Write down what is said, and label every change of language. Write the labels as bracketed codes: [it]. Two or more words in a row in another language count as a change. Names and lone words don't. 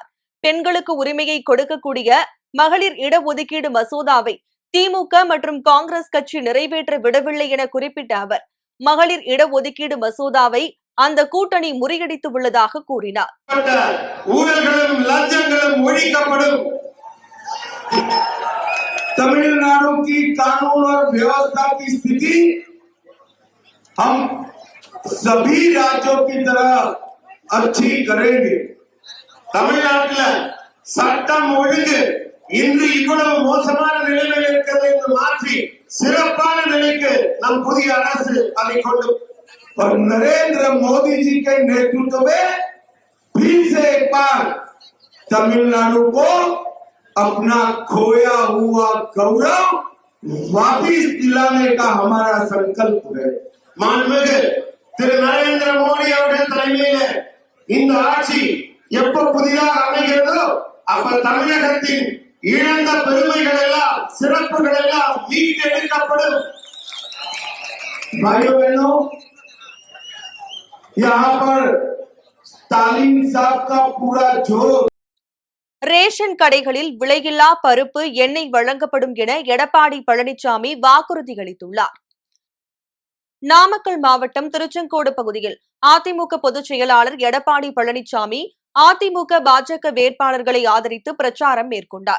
[ta] பெண்களுக்கு உரிமையை கொடுக்கக்கூடிய மகளிர் இடஒதுக்கீடு மசோதாவை திமுக மற்றும் காங்கிரஸ் கட்சி நிறைவேற்ற விடவில்லை என குறிப்பிட்ட அவர், மகளிர் இடஒதுக்கீடு மசோதாவை அந்த கூட்டணி முறியடித்து உள்ளதாக கூறினார். ஊழல்களும் லஞ்சங்களும் ஒழிக்கப்படும். [hi] तमिलनाडु की कानून और व्यवस्था की स्थिति हम सभी राज्यों की तरह अच्छी करेंगे. [ta] தமிழ்நாட்டில் சட்டம் ஒழுங்கு இன்று இவ்வளவு மோசமான நிலையில் இருக்கிறது என்று மாற்றி சிறப்பான நிலைக்கு நம் புதிய அரசு அதை கொண்டு [hi] और नरेंद्र मोदी जी के नेतृत्व में फिर से एक बार तमिलनाडु को अपना खोया हुआ गौरव वापिस दिलाने का हमारा संकल्प है. [ta] मानमिகு திரு நரேந்திர மோடி அவர்கள் தலைமையில் இந்த ஆட்சி எப்ப புதிதாக அமைகிறதோ அப்ப தமிழகத்தின் இழந்த பெருமைகள் எல்லாம், சிறப்புகள் எல்லாம் மீட்டெடுக்கப்படும். [hi] भाइयों बहनों, यहाँ पर स्टालिन साहब का पूरा जोर. [ta] ரேஷன் கடைகளில் விலையில்லா பருப்பு, எண்ணெய் வழங்கப்படும் என எடப்பாடி பழனிசாமி வாக்குறுதி அளித்துள்ளார். நாமக்கல் மாவட்டம் திருச்செங்கோடு பகுதியில் அதிமுக பொதுச் செயலாளர் எடப்பாடி பழனிசாமி அதிமுக பாஜக வேட்பாளர்களை ஆதரித்து பிரச்சாரம் மேற்கொண்டார்.